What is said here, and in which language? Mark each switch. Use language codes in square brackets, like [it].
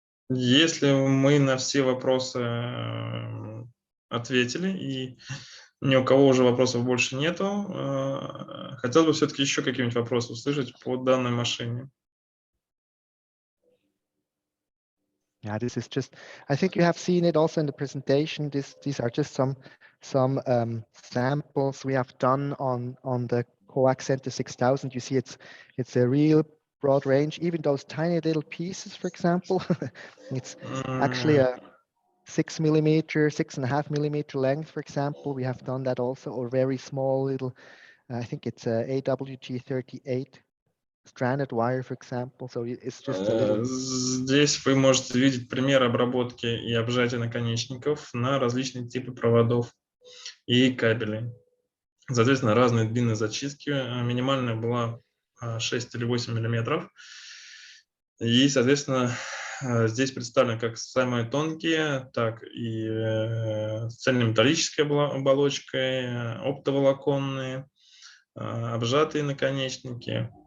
[ru] Если мы на все вопросы ответили и ни у кого уже вопросов больше нету, хотел бы все-таки еще какие-нибудь вопросы услышать по данной машине. [en] Yeah, this is just, I think you have seen it also in the presentation. These are just some samples we have done on the CoaxCenter 6000. You see it's a real broad range, even those tiny little pieces, for example. It's actually a 6.5 millimeter length, for example. We have done that also, or very small little, I think it's a AWG38 stranded wire, for example. So it's just a little. [ru] Здесь вы можете видеть пример обработки и обжатия наконечников на различные типы проводов и кабелей. Соответственно, разные длины зачистки. Минимальная была 6 или 8 миллиметров. И, соответственно, здесь представлены как самые тонкие, так и цельнометаллической оболочкой, оптоволоконные, обжатые наконечники.